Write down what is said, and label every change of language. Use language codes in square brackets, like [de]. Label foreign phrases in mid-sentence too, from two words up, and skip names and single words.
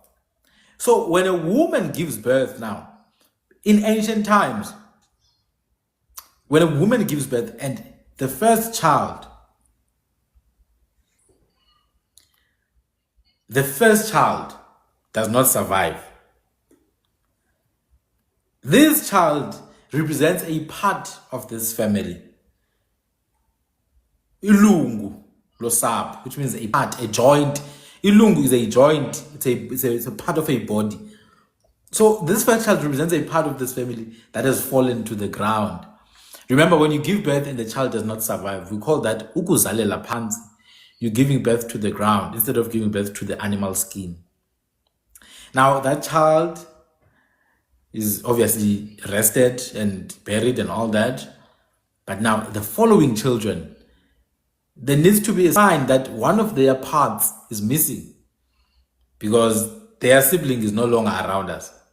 [en] So when a woman gives birth now, in ancient times, when a woman gives birth and the first child does not survive, this child represents a part of this family. [xh] Ilungu losapho, [en] which means a part, a joint. Ilungu is a joint. It's a part of a body. So this first child represents a part of this family that has fallen to the ground. Remember, when you give birth and the child does not survive, we call that [xh] ukuzalela phansi. [en] You're giving birth to the ground instead of giving birth to the animal skin. Now that child is obviously rested and buried and all that. But now the following children, there needs to be a sign that one of their parts is missing because their sibling is no longer around us.